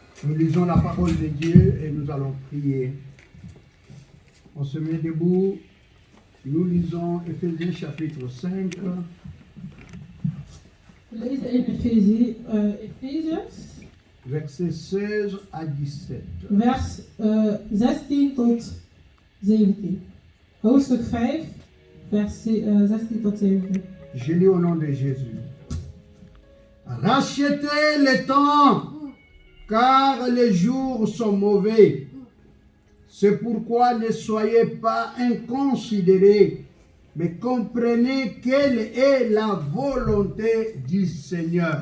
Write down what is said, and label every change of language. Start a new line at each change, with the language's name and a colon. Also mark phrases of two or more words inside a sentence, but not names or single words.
French: Nous lisons la parole de Dieu et nous allons prier. On se met debout. Nous lisons Éphésiens chapitre 5.
Dutch: We lezen in Efeziërs,
French: Versets 16 à 17.
Dutch: vers 16 tot 17. Hoofdstuk 5, vers 16 tot 17.
French: Je lis au nom de Jésus. Rachetez le temps, car les jours sont mauvais. C'est pourquoi ne soyez pas inconsidérés, mais comprenez quelle est la volonté du Seigneur.